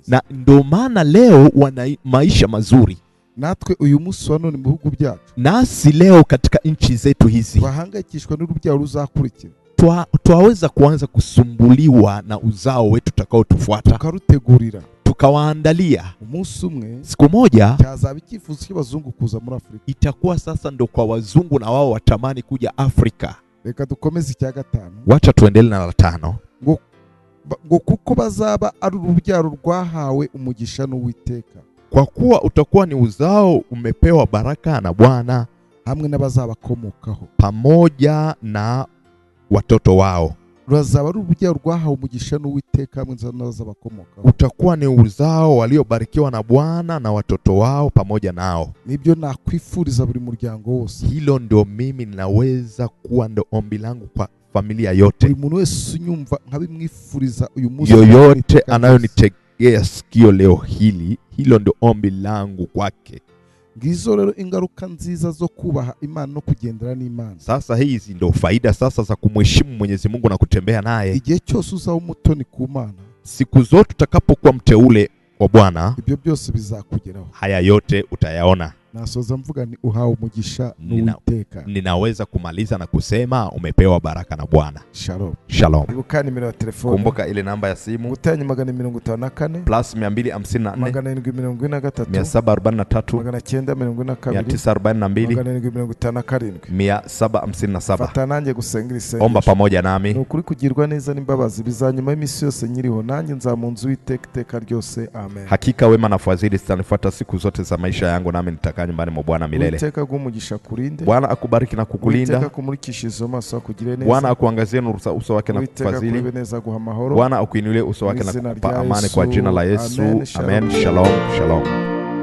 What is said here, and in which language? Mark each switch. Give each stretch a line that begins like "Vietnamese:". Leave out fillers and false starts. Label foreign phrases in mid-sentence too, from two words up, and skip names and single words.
Swahili: na ndio maana leo wana maisha mazuri.
Kinyarwanda: Natwe uyu munsi wa none mu bihugu byacu,
Swahili: Nasi leo katika nchi zetu hizi
Kinyarwanda: bahangayikishwa n'urubyaro ruzakurikira,
Swahili: twaweza kuanza kusumbuliwa na uzao wetu utakaotufuata,
Kinyarwanda: tukarutegurira,
Swahili: tukawaandalia.
Kinyarwanda: umunsi umwe
Swahili: Siku moja
Kinyarwanda: cyazaba icyifuzo cy'abazungu kuza muri Afrika.
Swahili: itakuwa sasa ndo kwa wazungu na wao watamani kuja Afrika.
Kinyarwanda: Reka dukomeze icya gatanu,
Swahili: Wacha tuendelee na la tano.
Kinyarwanda: ngo kuko bazaba ari urubyaro rwahawe umugisha n'Uwiteka,
Swahili: Kwa kuwa utakuwa ni uzao umepewa baraka na Bwana,
Kinyarwanda: hamwe n'abazabakomokaho.
Swahili: pamoja na watoto wao.
Kinyarwanda: Ruzaba ari urubyaro rwahawe umugisha n'Uwiteka, hamwe n'abazabakomokaho.
Swahili: Utakuwa ni uzao waliobarikiwa na Bwana na watoto wao pamoja nao.
Kinyarwanda: Nibyo nakwifuriza buri muryango wose.
Swahili: Hilo ndio mimi ninaweza kuwa ndo ombi langu kwa familia yote.
Kinyarwanda: Buri muntu wese unyumva nkabimwifuriza uyu munsi,
Swahili: Yoyote anayonitegea sikio leo hili, hilo ndio ombi langu kwake.
Kinyarwanda: Ngizo rero ingaruka nziza zo kubaha Imana no kugendera n'Imana.
Swahili: Sasa hizi ndio faida sasa za kumheshimu Mwenyezi Mungu na kutembea naye.
Kinyarwanda: Igihe cyose uzaba umutoni ku Mana,
Swahili: Siku zote utakapokuwa mteule wa Bwana,
Kinyarwanda: ibyo byose bizakugeraho.
Swahili: haya yote utayaona.
Kinyarwanda: Nasoza mvuga ni uhawe umugisha n'Uwiteka.
Swahili: Ninaweza kumaliza na kusema umepewa baraka na Bwana. Shalom. Shalom.
Kinyarwanda: Ibuka nimero ya telefone.
Swahili: Kumbuka ile namba ya simu
Kinyarwanda: Gutanya 254 plus 254 743 743 942 757. Fata nanjye gusenga isengesho.
Swahili: Omba pamoja nami.
Kinyarwanda: Nukuri kugirwa neza n'imbabazi bizanyuma y'imisi yose nyiriho, nanjye nzamunzu Uwiteka ryose. Amen.
Swahili: Hakika wema na fadhili zitanifuata siku zote za maisha yangu, nami nitakaa nyumbani mwa Bwana milele.
Kinyarwanda: Uwiteka agumugisha kurinde.
Swahili: Bwana akubariki na kukulinda.
Kinyarwanda: Uwiteka kumurikishize amaso akugire neza.
Swahili: Bwana akuangazie nuru za uso wake na kukufadhili. Bwana akuinulie uso wake na kukupa amani kwa jina la Yesu. Amen. Shalom. Shalom.